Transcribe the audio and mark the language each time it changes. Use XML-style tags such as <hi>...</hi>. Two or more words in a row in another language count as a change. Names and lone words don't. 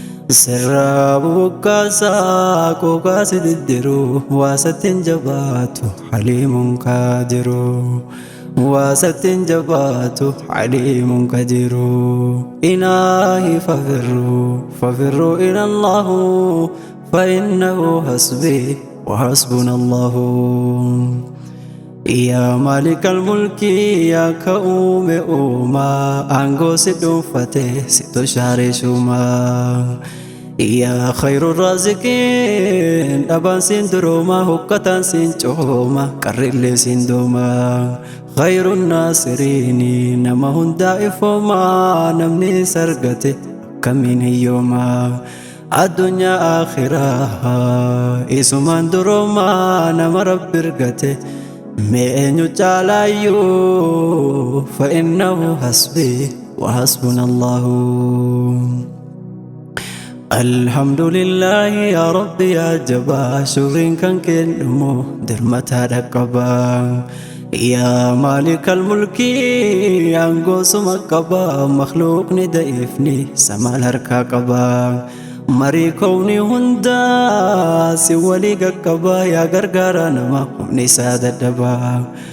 <om>Sirraa bubukkaasaa qooqaa si diddiru, waa sattiin jabaatu,</om> <ar>حليم قادر.</ar> <om>Waa sattiin jabaatu,</om> <ar>حليم قادر. إلهي ففروا ففروا إلى الله فإنه حسبي وحسبنا الله. يا مالك الملك,</ar> <om>yaa ka uume uumaa, aangoo si dhuunfate, si toshaare shuumaa.</om> <ar>يا خير الرازقين,</ar> <om>dhabaan siin durooma, hukkataan siin cooma, qarrillee siin dooma.</om> <ar>خير الناصرين,</ar> <om>nama hundaa ifooma, namni isa argate akkamiin hiyyooma. Addunyaa akhiraa, isumaan durooma, nama Rabbi argate, mee eenyu caalaayyuu,</om> <ar>فإنه حسبي وحسبنا الله. الحمد لله يا رب</ar> <om>yaa jabaa, shurriin kan kennumo dirmataa dhaqqabaa.</om> <ar>يا مالك الملك,</ar> <om>aangoo suma qabaa, makhluuqni da'iifni samaal harkaa qabaa. Marii koowni hundaa si walii qaqqabaa, yaa gargaara nama humni isaa dadhabaa.</om>